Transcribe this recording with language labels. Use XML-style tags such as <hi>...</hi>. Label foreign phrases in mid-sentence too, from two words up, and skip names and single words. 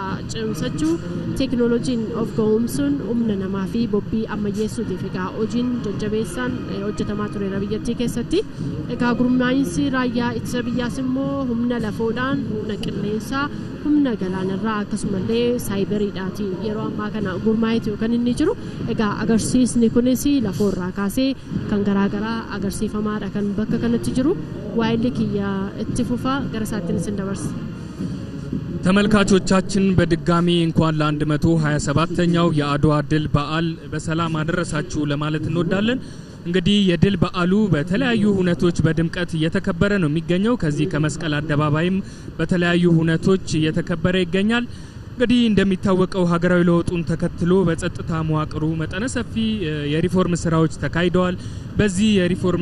<om>cimsachuu teekinooloojiin of ga'umsuun humna namaa fi bobbii ammayyeessuutiif egaa hojiin jajjabeessaan hojjetamaa tureera biyyattii keessatti egaa gurmaa'insi raayyaa ittisa biyyaas immoo humna lafoodhaan humna qilleensaa humna galaanarraa akkasumallee saayiberiidhaatiin yeroo ammaa kana gurmaa'eetu kan inni jiru egaa agarsiisni kunis lafoorraa kaasee kan garaagaraa agarsiifamaadha kan bakka kanatti jiru waa'illi kiyya itti fufa gara isaattiin isin dabarsa.</om> <am>ተመልካቾቻችን በድጋሚ እንኳን ለ127ኛው የአድዋ ድል በዓል በሰላም አደረሳችሁ ለማለት እንወዳለን። እንግዲህ የድል በዓሉ በተለያዩ ሁነቶች በድምቀት እየተከበረ ነው የሚገኘው ከዚህ ከመስቀል አደባባይም በተለያዩ ሁነቶች እየተከበረ ይገኛል። እንግዲህ እንደሚታወቀው ሀገራዊ ለውጡን ተከትሎ በጸጥታ መዋቅሩ መጠነ ሰፊ የሪፎርም ስራዎች ተካሂደዋል። በዚህ የሪፎርም</am>